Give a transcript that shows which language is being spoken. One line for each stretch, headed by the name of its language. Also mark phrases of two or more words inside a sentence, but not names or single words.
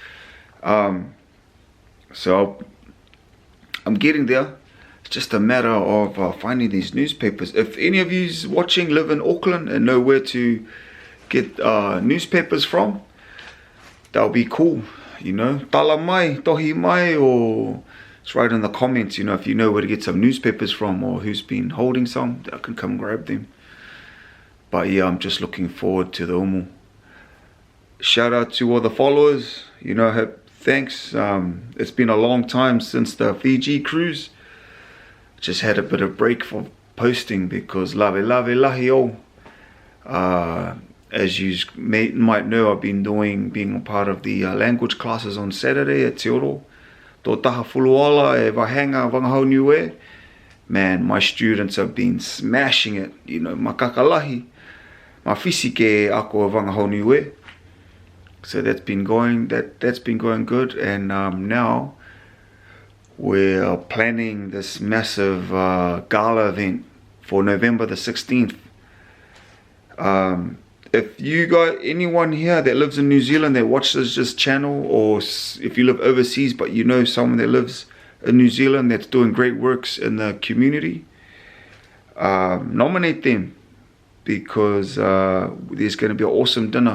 English: So I'm getting there. It's just a matter of finding these newspapers. If any of you watching live in Auckland and know where to get newspapers from, that'll be cool. You know,
Niuean: tala mai, tohi mai,
English: or just write in the comments, you know, if you know where to get some newspapers from or who's been holding some, I can come grab them. But yeah, I'm just looking forward to the umu. Shout out to all the followers, you know, thanks. It's been a long time since the Fiji cruise. Just had a bit of break for posting because
Niuean: lave lahi o.
English: As you might know, I've been being a part of the language classes on Saturday at Te Oro.
Niuean: Tō taha fuluala e wahanga wangahau Niue.
English: Man, my students have been smashing it. You know,
Niuean: makakalahi. Ma fisike ako wangahau Niue.
English: So that's been going good, and now we're planning this massive gala event for November the 16th. If you got anyone here that lives in New Zealand that watches this channel, or if you live overseas but you know someone that lives in New Zealand that's doing great works in the community, nominate them, because there's going to be an awesome dinner.